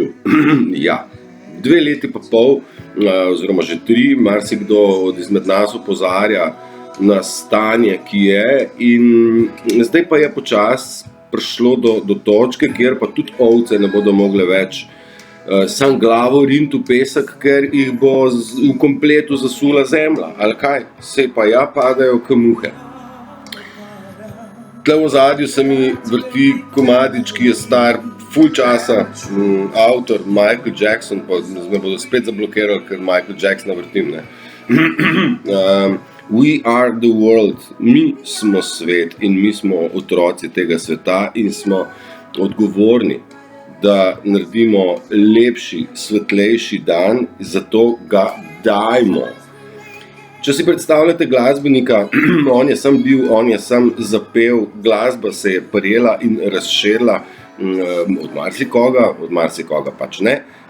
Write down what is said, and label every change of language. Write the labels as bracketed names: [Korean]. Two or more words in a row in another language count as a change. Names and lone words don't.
[Slovenian] Ja, 2 leti pa pol, oziroma že 3, marsikdo od izmed nas opozarja na stanje, ki je, in zdaj pa je počasi prišlo do točke, kjer pa tudi ovce ne bodo mogle več sam glavo riniti v pesek, ker jih bo v kompletu zasula zemlja, ali kaj, saj pa ja padajo k muhe. Tle v ozadju se mi vrti komadič, ki je star ful časa, avtor Michael Jackson, pa me bodo spet zablokirali, ker Michael Jacksona vrtim, ne. [English] We are the world, [Slovenian] mi smo svet in mi smo otroci tega sveta in smo odgovorni, da naredimo lepši, svetlejši dan, zato ga dajmo. Če si predstavljate glasbenika, on je sam zapel, glasba se je prijela in razširila od marsikoga pač ne.